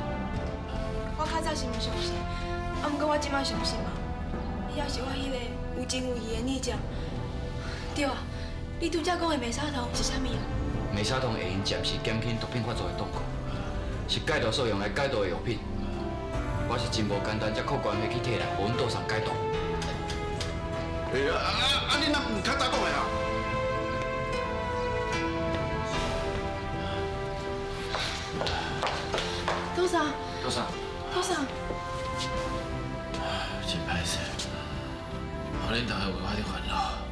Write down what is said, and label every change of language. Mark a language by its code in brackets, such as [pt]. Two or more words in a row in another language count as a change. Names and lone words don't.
[nan] 我较早是唔相信，不过我即摆相信嘛。伊也是我迄个有情有义的逆将。对啊，你拄则讲的美沙酮是啥物啊？美沙酮会用暂时减轻毒品发作的痛苦，是戒毒所用来戒毒的药品。我是真无简单，才靠关系去摕来，互阮岛上戒毒。你哪唔较早讲的啊？多少？多少？多少？真歹势，互恁大家为我伫烦恼。